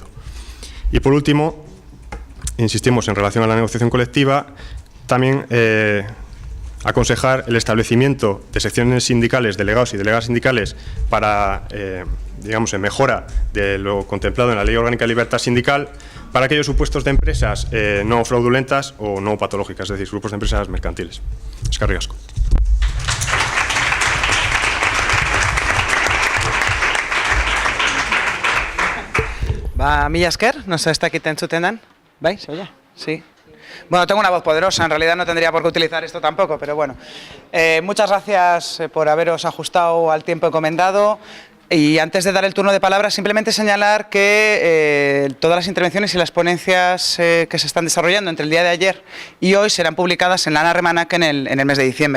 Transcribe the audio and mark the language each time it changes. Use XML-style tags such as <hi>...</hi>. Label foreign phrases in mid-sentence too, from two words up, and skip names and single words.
<es>Y por último, insistimos en relación a la negociación colectiva, también aconsejar el establecimiento de secciones sindicales, delegados y delegadas sindicales para, digamos, en mejora de lo contemplado en la Ley Orgánica de Libertad Sindical para aquellos supuestos de empresas no fraudulentas o no patológicas, es decir, grupos de empresas mercantiles.</es> <eu>Eskerrik asko. Mila esker,</eu> <es>no sé, ¿está aquí</es> <eu>entzuten dan?</eu> <es>¿Bai? ¿Se oye? Sí. Bueno, tengo una voz poderosa, en realidad no tendría por qué utilizar esto tampoco, pero bueno. Muchas gracias por haberos ajustado al tiempo encomendado. Y antes de dar el turno de palabra, simplemente señalar que todas las intervenciones y las ponencias que se están desarrollando entre el día de ayer y hoy serán publicadas en Lana Remanac en el mes de diciembre.</es>